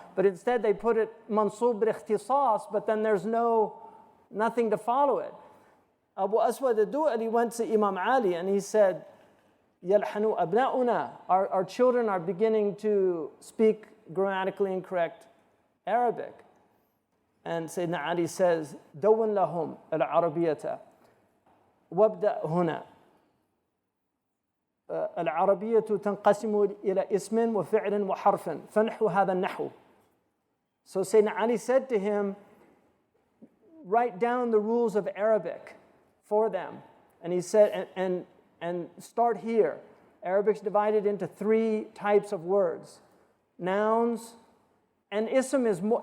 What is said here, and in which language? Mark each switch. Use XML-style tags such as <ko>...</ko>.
<en>But instead they put it</en> <ar>منصوب بالاختصاص,</ar> <en>but then there's nothing to follow it. Abu Aswad al-Du'ali went to Imam Ali and he said,</en> <ar>يلحن أبناؤنا,</ar> <en>our children are beginning to speak grammatically incorrect Arabic. And Sayyidina Ali says,</en> <ar>دون لهم العربية وابدأ هنا. العربية تنقسم إلى اسم وفعل وحرف فنحو هذا النحو.</ar> <en>So Sayyidina Ali said to him, write down the rules of Arabic for them. And he said, and start here. Arabic's divided into 3 types of words: nouns, and ism is more.</en>